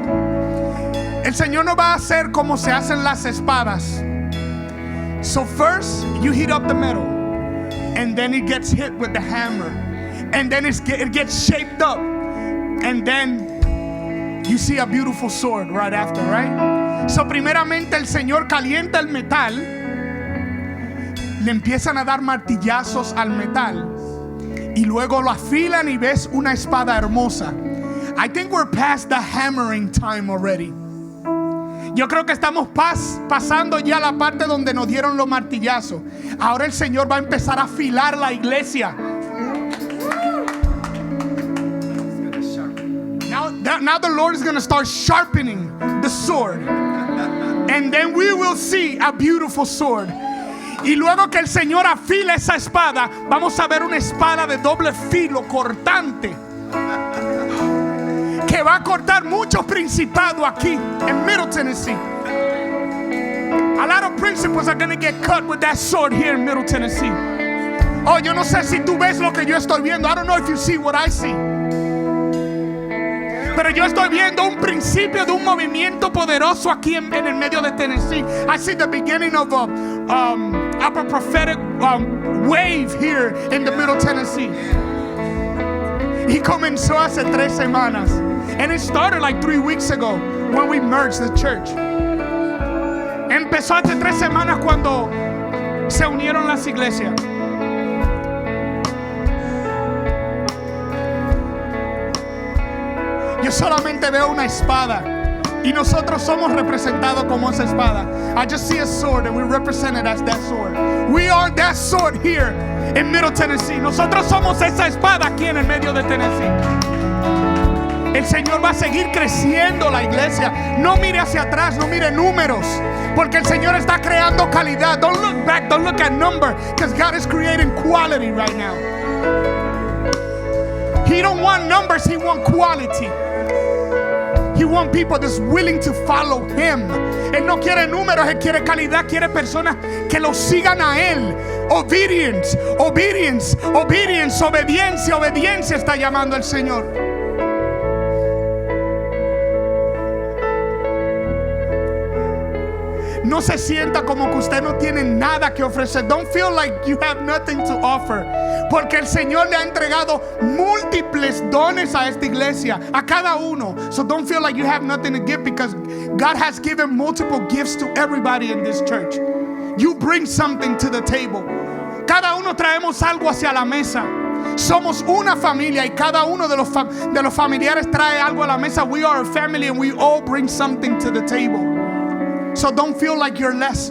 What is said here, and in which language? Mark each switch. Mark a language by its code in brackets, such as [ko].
[es] El Señor no va a hacer como se hacen las espadas. [en] So first you heat up the metal, and then it gets hit with the hammer, and then it gets shaped up, and then you see a beautiful sword right after, right? [es] So primeramente el Señor calienta el metal, le empiezan a dar martillazos al metal, y luego lo afilan y ves una espada hermosa. [en] I think we're past the hammering time already. [es] Yo creo que estamos pasando ya la parte donde nos dieron los martillazos. Ahora el Señor va a empezar a afilar la iglesia. [en] Now the Lord is going to start sharpening the sword. And then we will see a beautiful sword. [es] Y luego que el Señor afila esa espada, vamos a ver una espada de doble filo cortante, que va a cortar muchos principados aquí en Middle Tennessee. [en] A lot of principles are going to get cut with that sword here in Middle Tennessee. [es] Oh, yo no sé si tú ves lo que yo estoy viendo. [en] I don't know if you see what I see. [es] Pero yo estoy viendo un principio de un movimiento poderoso aquí en el medio de Tennessee. [en] I see the beginning of a prophetic wave here in the Middle Tennessee. [es] Y comenzó hace 3 semanas. [en] And it started like 3 weeks ago when we merged the church. [es] Empezó hace 3 semanas cuando se unieron las iglesias. Yo solamente veo una espada y nosotros somos representados como esa espada. [en] I just see a sword and we represent it as that sword. We are that sword here in Middle Tennessee. [es] Nosotros somos esa espada aquí en el medio de Tennessee. El Señor va a seguir creciendo la iglesia. No mire hacia atrás, no mire números, porque el Señor está creando calidad. [en] Don't look back, don't look at number, because God is creating quality right now. He don't want numbers, He want quality. He want people that's willing to follow Him. [es] Él no quiere números, Él quiere calidad, quiere personas que lo sigan a Él. [en] Obedience, obedience, obedience, [es] obediencia, obediencia está llamando el Señor. No se sienta como que usted no tiene nada que ofrecer. [en] Don't feel like you have nothing to offer. [es] Porque el Señor le ha entregado múltiples dones a esta iglesia, a cada uno. [en] So don't feel like you have nothing to give, because God has given multiple gifts to everybody in this church. You bring something to the table. [es] Cada uno traemos algo hacia la mesa. Somos una familia y cada uno de los familiares trae algo a la mesa. [en] We are a family and we all bring something to the table. So don't feel like you're less.